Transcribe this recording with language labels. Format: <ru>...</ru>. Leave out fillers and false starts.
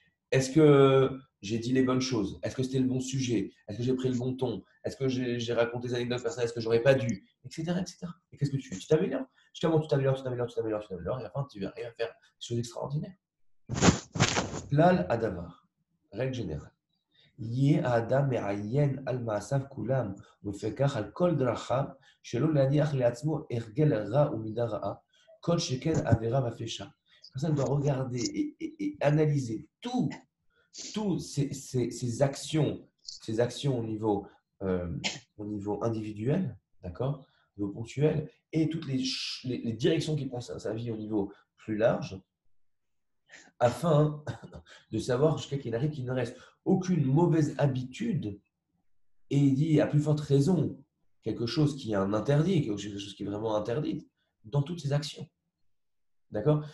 <fr>Est-ce que j'ai dit les bonnes choses? Est-ce que c'était le bon sujet? Est-ce que j'ai pris le bon ton? Est-ce que j'ai raconté des anecdotes personnelles? Est-ce que j'aurais pas dû? Etc. etc. Et qu'est-ce que tu fais? Tu t'améliores. Justement, tu t'améliores, tu t'améliores, tu t'améliores, tu t'améliores. Et à la fin, tu vas arriver à faire des choses extraordinaires.</fr> <he>Plal Adavar.</he> <fr>Règle générale.</fr> <he>יהיה האדם מעיין על מעשיו כולם, ולפיכך על כל דרכיו, שלא להניח לעצמו הרגל רע ומידה רעה, כל שכן עבירה ופשע.</he> <fr>Personne doit regarder et analyser toutes ces actions au niveau individuel, d'accord, au niveau ponctuel, et toutes les directions qu'il prend sa vie au niveau plus large, afin de savoir jusqu'à qu'il arrive qu'il ne reste aucune mauvaise habitude, et il dit à plus forte raison quelque chose qui est un interdit, quelque chose qui est vraiment interdit dans toutes ses actions. D'accord?</fr>